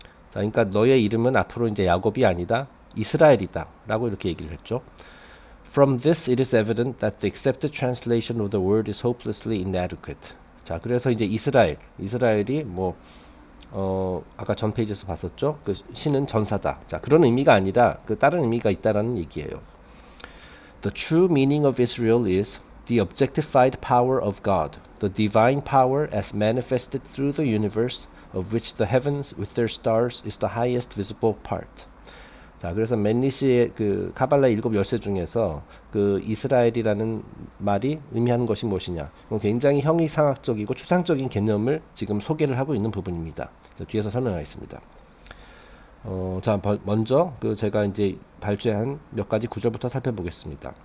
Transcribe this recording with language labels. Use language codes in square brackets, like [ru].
[ko] 자, 그러니까 너의 이름은 앞으로 이제 야곱이 아니다, 이스라엘이다라고 이렇게 얘기를 했죠. [en] From this, it is evident that the accepted translation of the word is hopelessly inadequate. [ko] 자, 그래서 이제 이스라엘이 아까 전 페이지에서 봤었죠. 신은 전사다. 자, 그런 의미가 아니라 다른 의미가 있다라는 얘기예요. [en] The true meaning of Israel is the objectified power of God, the divine power as manifested through the universe, of which the heavens with their stars is the highest visible part. [ko] 자, 그래서 맨리시의 그 카발라 일곱 열쇠 중에서 그 이스라엘이라는 말이 의미하는 것이 무엇이냐? 굉장히 형이상학적이고 추상적인 개념을 지금 소개를 하고 있는 부분입니다. 뒤에서 설명하겠습니다. 자, 먼저 그 제가 이제 발췌한 몇 가지 구절부터 살펴보겠습니다.